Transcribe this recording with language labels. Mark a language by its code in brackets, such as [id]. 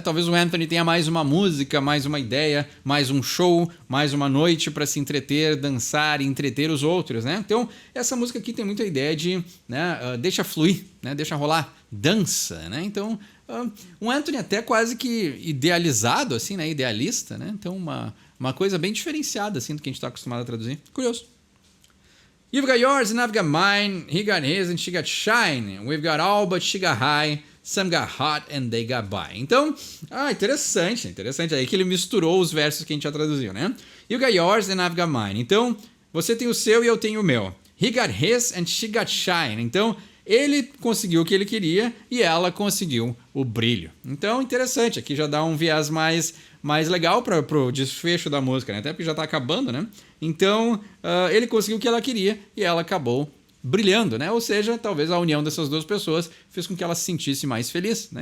[pt] Talvez o Anthony tenha mais uma música, mais uma ideia, mais um show, mais uma noite para se entreter, dançar e entreter os outros, né? Então, essa música aqui tem muita ideia de, né, deixa fluir, né? Deixa rolar, dança, né? Então, o Anthony até quase que idealizado, assim, né? Idealista, né? Então, uma coisa bem diferenciada, assim, do que a gente está acostumado a traduzir. Curioso. [en] You've got yours and I've got mine. He got his and she got shine. We've got all but she got high. Some got hot and they got by. [pt] Então, interessante. Aí que ele misturou os versos que a gente já traduziu, né? [en] You got yours and I've got mine. [pt] Então, você tem o seu e eu tenho o meu. [en] He got his and she got shine. [pt] Então, ele conseguiu o que ele queria e ela conseguiu o brilho. Então, interessante. Aqui já dá um viés mais legal para o desfecho da música, né? Até porque já está acabando, né? Então, ele conseguiu o que ela queria e ela acabou brilhando, né? Ou seja, talvez a união dessas duas pessoas fez com que ela se sentisse mais feliz, né?